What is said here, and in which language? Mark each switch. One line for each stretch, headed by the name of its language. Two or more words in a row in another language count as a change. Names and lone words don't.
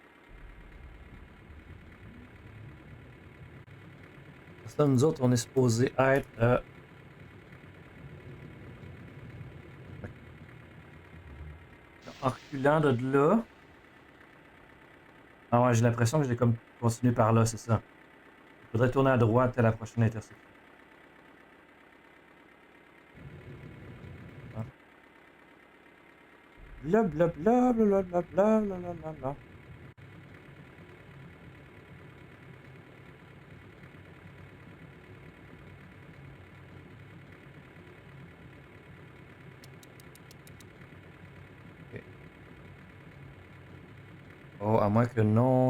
French: Ça, nous autres, on est supposé être en reculant de là. Ah ouais, j'ai l'impression que j'ai comme continué par là, c'est ça. Il faudrait tourner à droite à la prochaine intersection. Ah. Bla bla bla bla bla bla bla bla bla bla. Ok. Oh, à moins que non.